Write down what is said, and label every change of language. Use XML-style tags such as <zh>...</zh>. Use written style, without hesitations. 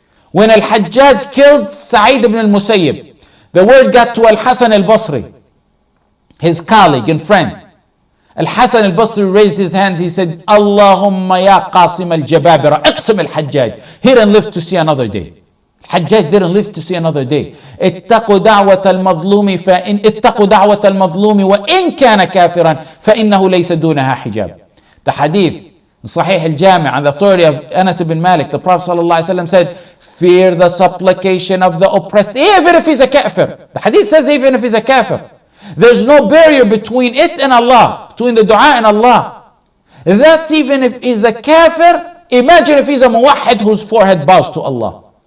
<en>When Al-Hajjaj killed Sa'id ibn al-Musayyib, the word got to Al-Hasan al-Basri, his colleague and friend. Al-Hasan al-Basri raised his hand. He said,</en> <ar>Allahumma ya Qasim al-Jababira, iqsim al-Hajjaj.</ar> <en>He didn't live to see another day. Al-Hajjaj didn't live to see another day.</en> <ar>اتقوا دعوة المظلوم فإن اتقوا دعوة المظلوم وإن كان كافرا فإنه ليس دونها حجاب.</ar> <en>The hadith in Sahih al-Jami' on the authority of Anas ibn Malik, the Prophet ﷺ said, fear the supplication of the oppressed, even if he's a kafir. The hadith says even if he's a kafir. There's no barrier between it and Allah, between the dua and Allah. That's even if he's a kafir. Imagine if he's a muwahhid whose forehead bows to Allah.</en>